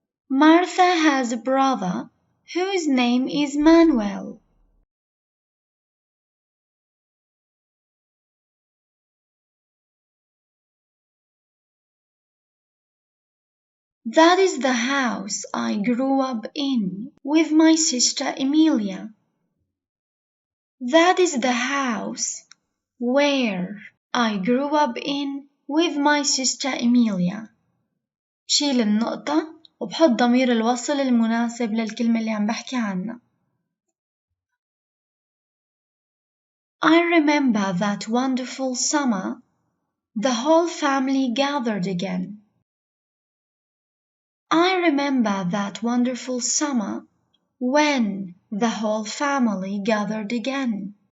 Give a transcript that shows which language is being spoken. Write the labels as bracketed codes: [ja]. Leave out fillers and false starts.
[en] Martha has a brother whose name is Manuel. That is the house I grew up in with my sister Emilia. That is the house where I grew up in with my sister Emilia. [ar] بشيل النقطة وبحط ضمير الوصل المناسب للكلمة اللي عم بحكي عنها. [en] I remember that wonderful summer the whole family gathered again. I remember that wonderful summer when the whole family gathered again.